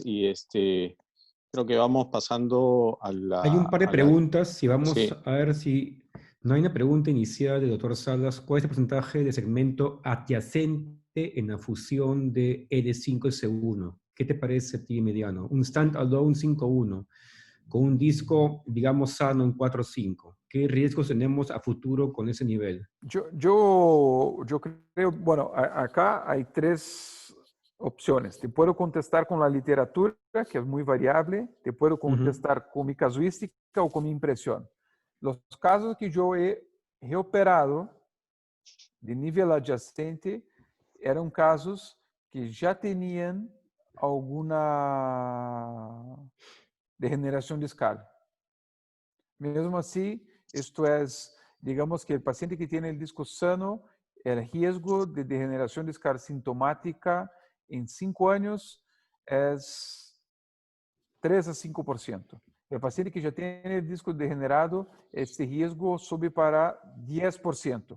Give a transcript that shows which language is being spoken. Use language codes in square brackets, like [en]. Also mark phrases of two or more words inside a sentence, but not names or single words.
[es] Y creo que vamos pasando a la... Hay un par de preguntas, si vamos Sí. a ver si... No hay una pregunta inicial del doctor Salas. ¿Cuál es el porcentaje de segmento adyacente en la fusión de L5S1? ¿Qué te parece a ti, Emiliano? Un stand-alone 5.1 con un disco, digamos, sano en 4.5. ¿Qué riesgos tenemos a futuro con ese nivel? Yo creo, bueno, acá hay 3 opciones. Te puedo contestar con la literatura, que es muy variable. Te puedo contestar con mi casuística o con mi impresión. Los casos que yo he reoperado de nivel adyacente eran casos que ya tenían alguna degeneración discal. [pt] Mesmo assim, [es] esto es, digamos que el paciente que tiene el disco sano, el riesgo de degeneración discal sintomática en 5 años es 3 a 5%. El paciente que ya tiene el disco degenerado, este riesgo sube para 10%.